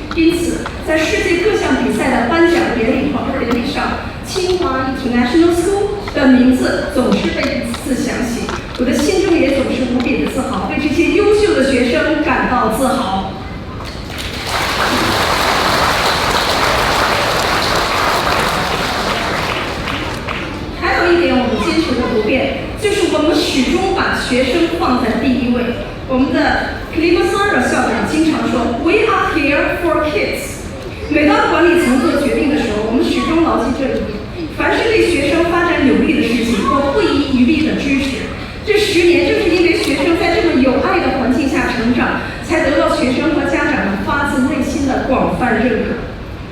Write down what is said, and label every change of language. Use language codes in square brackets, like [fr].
[zh] 因此，在世界各项比赛的颁奖典礼上，清华 International School 的名字总是被一次响起，我的心中也总是无比的自豪，为这些优秀的学生感到自豪。还有一点我们坚持的不变，就是我们始终把学生放在第一位。我们的 Tsinghua 校长经常说 [en] "We are here for kids"。 [zh] 每当管理层做决定的时候，我们始终牢记这一点。凡是对学生发展有利的事情，我不遗余力的支持。这10年正是因为学生在这么有爱的环境下成长，才得到学生和家长们发自内心的广泛认可。